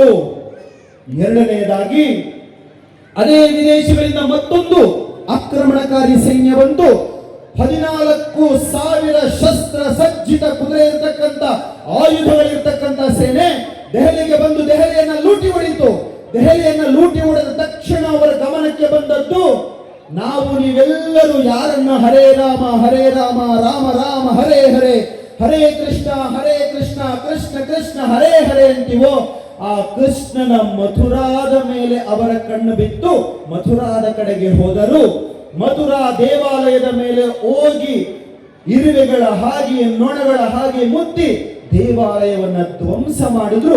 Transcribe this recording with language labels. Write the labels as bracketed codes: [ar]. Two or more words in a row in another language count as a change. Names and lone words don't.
[kn] ಎರಡನೆಯದಾಗಿ ಅದೇ ವಿದೇಶಗಳಿಂದ ಮತ್ತೊಂದು ಆಕ್ರಮಣಕಾರಿ ಸೈನ್ಯ ಬಂತು. 14,000 ಶಸ್ತ್ರ ಸಜ್ಜಿತ ಕುದುರೆ ಇರತಕ್ಕಂತ, ಆಯುಧಗಳಿರ್ತಕ್ಕಂಥ ಸೇನೆ ದೆಹಲಿಗೆ ಬಂದು ದೆಹಲಿಯನ್ನ ಲೂಟಿ ಹೊಡಿತು. ದೆಹಲಿಯನ್ನ ಲೂಟಿ ಹೊಡೆದ ತಕ್ಷಣ ಅವರ ಗಮನ ನಾವು ನೀವೆಲ್ಲರೂ ಯಾರನ್ನ [sa] ಹರೇ ರಾಮ ರಾಮ ರಾಮ ಹರೇ ಹರೇ ಹರೇ ಕೃಷ್ಣ ಕೃಷ್ಣ ಕೃಷ್ಣ ಹರೇ ಹರೇ [kn] ಅಂತೀವೋ, ಆ ಕೃಷ್ಣನ ಮಥುರಾದ ಮೇಲೆ ಅವರ ಕಣ್ಣು ಬಿತ್ತು ಮಥುರಾದ ಕಡೆಗೆ ಹೋದರು. ಮಥುರಾ ದೇವಾಲಯದ ಮೇಲೆ ಹೋಗಿ ಇರುವೆಗಳ ಹಾಗೆ ನೊಣಗಳ ಹಾಗೆ ಮುತ್ತಿ ದೇವಾಲಯವನ್ನ ಧ್ವಂಸ ಮಾಡಿದ್ರು.